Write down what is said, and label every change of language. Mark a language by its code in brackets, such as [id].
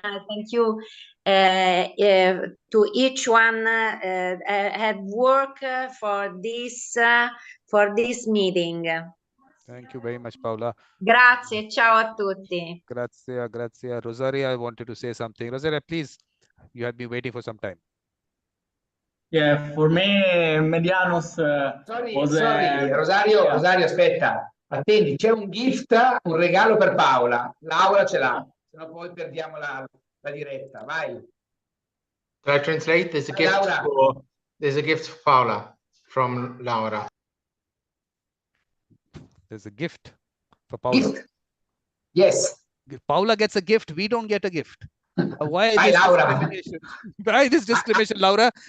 [en] Thank you to each one had worked for this meeting. Thank you very much, Paula. [it] Grazie, ciao a tutti. Grazie, grazie. [en] Rosaria, I wanted to say something. Rosaria, please, you have been waiting for some time. Yeah, for me, Medianos [it] Sorry, Rosario, aspetta, attendi, c'è un gift, un regalo per Paola. Laura ce l'ha, sennò poi perdiamo la diretta. Vai. [en] Can I translate? There's a gift for Paola from Laura. There's a gift for Paula. Gift? Yes. Paula gets a gift. We don't get a gift. Why is this discrimination? Why is this discrimination, Laura?